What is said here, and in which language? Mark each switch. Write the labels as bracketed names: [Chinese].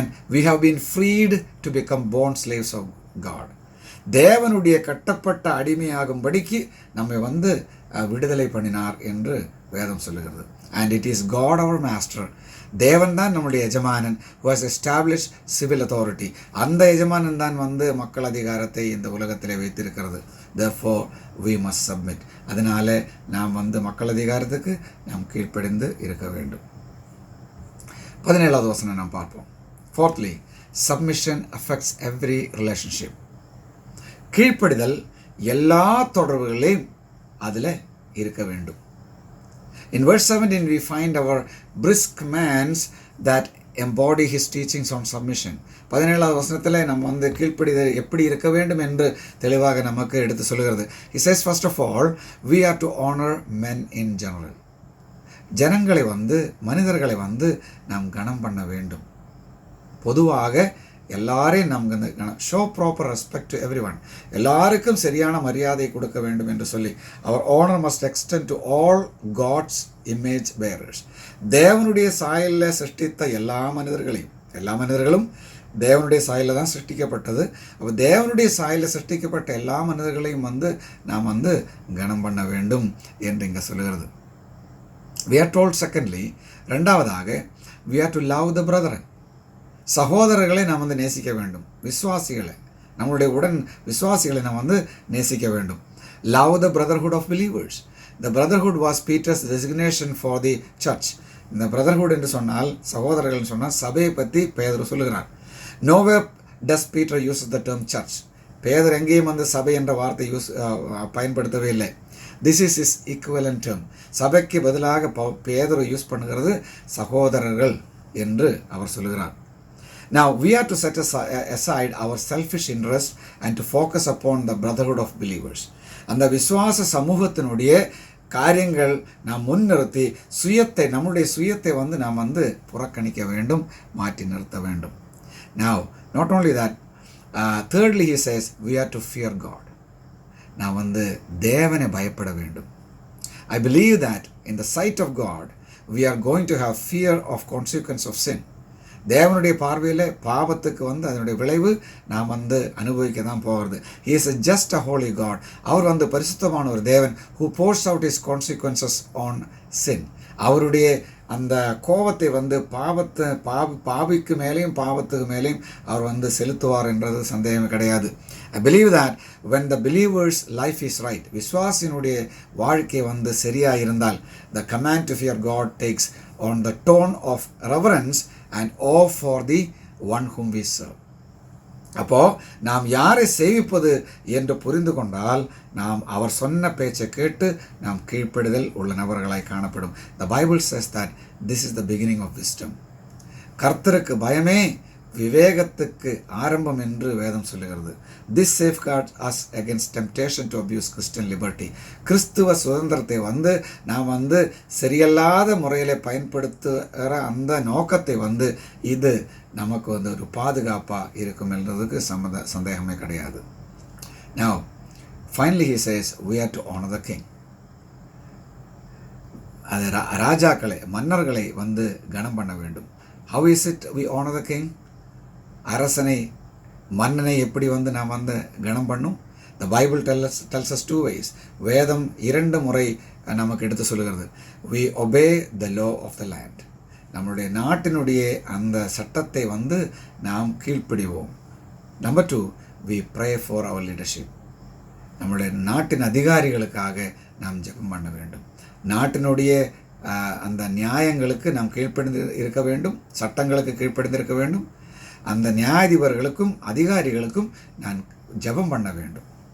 [English] we have been freed to become born slaves of God. [Tamil] தேவனுடைய கட்டப்பட்ட அடிமையாகும்படிக்கு நம்மை வந்து விடுதலை பண்ணினார் என்று வேதம் சொல்லுகிறது. [English] and it is God our master. [Tamil] தேவன் தான் நம்முடைய எஜமானன், [English] who has established civil authority. [Tamil] அந்த எஜமானன் தான் வந்து மக்கள் அதிகாரத்தை இந்த உலகத்திலே வைத்திருக்கிறது. [English] therefore we must submit. [Tamil] அதனால நாம் வந்து மக்கள் அதிகாரத்துக்கு நாம் கீழ்ப்படிந்து இருக்க வேண்டும். 17வது வசனம் நாம் பார்ப்போம். [English] fourthly, submission affects every relationship. [Tamil] கீழ்ப்படிதல் எல்லா தொடர்புகளையும் அதில் இருக்க வேண்டும். [English] In verse 17 we find our brisk commands that embody his teachings on submission. [Tamil] 17வது வசனத்தில் நம்ம வந்து கீழ்ப்படிதல் எப்படி இருக்க வேண்டும் என்று தெளிவாக நமக்கு எடுத்து சொல்கிறது. [English] He says first of all, we are to honor men in general. [Tamil] ஜனங்களை வந்து, மனிதர்களை வந்து நாம் கனம் பண்ண வேண்டும். பொதுவாக எல்லாரையும் நாம் [English] Show proper respect to every one. [Tamil] எல்லாருக்கும் சரியான மரியாதை கொடுக்க வேண்டும் என்று சொல்லி அவர் [English] honor must extend to all God's image bearers. [Tamil] தேவனுடைய சாயலில் சிருஷ்டித்த எல்லா மனிதர்களும் தேவனுடைய சாயலில் தான் சிருஷ்டிக்கப்பட்டது. அப்போ தேவனுடைய சாயலில் சிருஷ்டிக்கப்பட்ட எல்லா மனிதர்களையும் வந்து நாம் வந்து கனம் பண்ண வேண்டும் என்று இங்கே சொல்லுகிறது. [English] we are told secondly, [Tamil] ரெண்டாவதாக [English] we are to love the brethren. [Tamil] சகோதரர்களை நாம் வந்து நேசிக்க வேண்டும். விசுவாசிகளை, நம்மளுடைய உடன் விசுவாசிகளை நாம் வந்து நேசிக்க வேண்டும். [English] Love the brotherhood of believers. The brotherhood was Peter's designation for the church. [Tamil] இந்த பிரதர்ஹுட் என்று சொன்னால் சகோதரர்கள் சொன்னால் சபையை பற்றி பேதுரு சொல்லுகிறார். [English] Nowhere does Peter use the term church. [Tamil] Peter எங்கேயும் வந்து சபை என்ற வார்த்தை பயன்படுத்தவே இல்லை. [English] This is is equivalent term. [Tamil] சபைக்கு பதிலாக பேதுரு யூஸ் பண்ணுகிறது சகோதரர்கள் என்று அவர் சொல்லுகிறார். [English] Now we are to set aside our selfish interest and to focus upon the brotherhood of believers. [Tamil] அந்த விசுவாச சமூகத்தினுடைய காரியங்கள் நாம் முன்னிறுத்தி நம்முடைய சுயத்தை வந்து நாம் வந்து புறக்கணிக்க வேண்டும், மாற்றி நிறுத்த வேண்டும். [English] Now not only that, thirdly he says we are to fear God. [Tamil] நாம் வந்து தேவனை பயப்பட வேண்டும். [English] I believe that in the sight of God we are going to have fear of consequence of sin. [Tamil] தேவனுடைய பார்வையில் பாவத்துக்கு வந்து அதனுடைய விளைவு நாம் வந்து அனுபவிக்க தான் போகிறது. [English] He is just a holy God. [Tamil] அவர் வந்து பரிசுத்தமான ஒரு தேவன் [English] who pours out his consequences on sin. [Tamil] அவருடைய அந்த கோபத்தை வந்து பாவிக்கு மேலேயும் பாவத்துக்கு மேலேயும் அவர் வந்து செலுத்துவார் என்றது சந்தேகமே கிடையாது. [English] I believe that when the believer's life is right, [Tamil] விசுவாசினுடைய வாழ்க்கை வந்து சரியாக இருந்தால், [English] the command to fear God takes on the tone of reverence and awe for the one whom we serve. [Tamil] அப்போது நாம் யாரை சேவிப்பது என்று புரிந்து கொண்டால் நாம் அவர் சொன்ன பேச்சை கேட்டு நாம் கீழ்ப்படிதல் உள்ள நபர்களாய் காணப்படும். [English] The Bible says that this is the beginning of wisdom. [Tamil] கர்த்தருக்கு பயமே விவேகத்துக்கு ஆரம்பம் என்று வேதம் சொல்லுகிறது. [English] This safeguards us against temptation to abuse Christian liberty. [Tamil] கிறிஸ்துவ சுதந்திரத்தை வந்து நாம் வந்து சரியல்லாத முறையில் பயன்படுத்துகிற அந்த நோக்கத்தை வந்து இது நமக்கு வந்து ஒரு பாதுகாப்பாக இருக்கும் என்றதுக்கு சந்தேகமே கிடையாது. [English] Now finally he says we are to honor the king. [Tamil] அது ராஜாக்களை மன்னர்களை வந்து கனம் பண்ண வேண்டும். [English] How is it we honor the king? [Tamil] அரசனை மன்னனை எப்படி வந்து நாம் வந்து கனம் பண்ணும்? [English] The Bible tells us two ways. [Tamil] வேதம் 2 முறை நமக்கு எடுத்து சொல்லுகிறது. [English] We obey the law of the land. [Tamil] நம்மளுடைய நாட்டினுடைய அந்த சட்டத்தை வந்து நாம் கீழ்ப்படிவோம். [English] Number 2, we pray for our leadership. [Tamil] நம்முடைய நாட்டின் அதிகாரிகளுக்காக நாம் ஜெபம் பண்ண வேண்டும். நாட்டினுடைய அந்த நியாயங்களுக்கு நாம் கீழ்ப்படிந்து இருக்க வேண்டும், சட்டங்களுக்கு கீழ்ப்படிந்திருக்க வேண்டும். அந்த நியாயாதிபர்களுக்கும் அதிகாரிகளுக்கும் நான் ஜெபம் பண்ண வேண்டும்.